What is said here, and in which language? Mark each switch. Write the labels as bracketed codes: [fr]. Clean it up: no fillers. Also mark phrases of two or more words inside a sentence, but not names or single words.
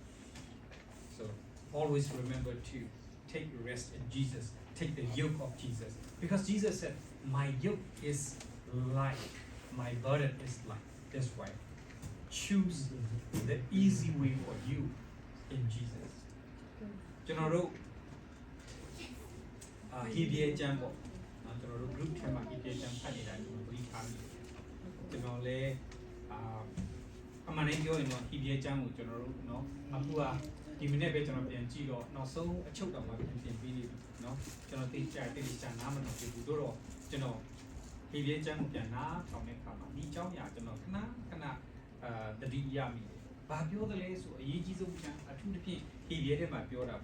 [en] So always remember to take rest in Jesus, take the yoke of Jesus. Because Jesus said, my yoke is light, my burden is light. That's why choose the easy way for you in Jesus. [my] ကျွန်တော်တို့Hebrew ကျမ်းပေါ့ကျွန်တော်တို့ group ထဲမှာ Hebrew ကျမ်းဖတ်နေတာကျွန်တော်ပြီးထားပြီကျွန်တော် လည်းအမှန်တည်းပြောရင်တော့ Hebrew ကျမ်းကိုကျွန်တော်တို့အခုဒီမိနစ်ပဲကျွန်တော်ပြန်ကြည့်တော့နောက်ဆုံးအချုပ်တော်မှာပြင်ပေးနေပြီကျွန်တော်သိချာနားမလို့ဘူးတို့တော့ကျွန်တော် Hebrew ကျမ်းကိုပြန်နားထောင်တဲ့အခါမှာဒီအကြောင်းအရာကျွန်တော်ခဏသတိရမိတယ်ဘာပြောသလဲဆိုအရေးကြီးဆုံးကျမ်းအထူးသဖြင့် Hebrew ထဲမှာပြောတာ